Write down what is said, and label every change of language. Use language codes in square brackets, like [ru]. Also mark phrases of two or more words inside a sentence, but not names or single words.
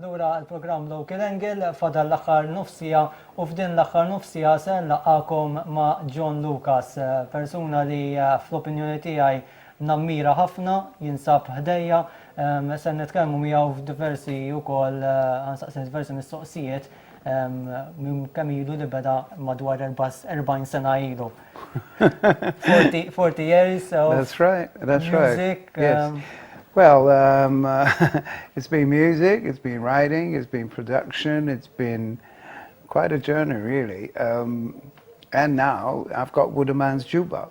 [mt] l-programm Local Angle fadal l-aħħar nofsija u f'din l-aħħar nofsija se nlaqgħakom ma' Jon Lukas, persuna li fl-opinjoni tiegħi nammira ħafna, jinsab ħdejja, se nitkellmu miegħu f'diversi wkoll ħansaqsi diversi mistoqsijiet kemm ilu li beda madwar 40 sena ilu. [en] 40 years of That's right. music. Yes. Well, it's been music, it's been writing, it's been production, it's been quite a journey, really. And now I've got Woodenman's Jukebox.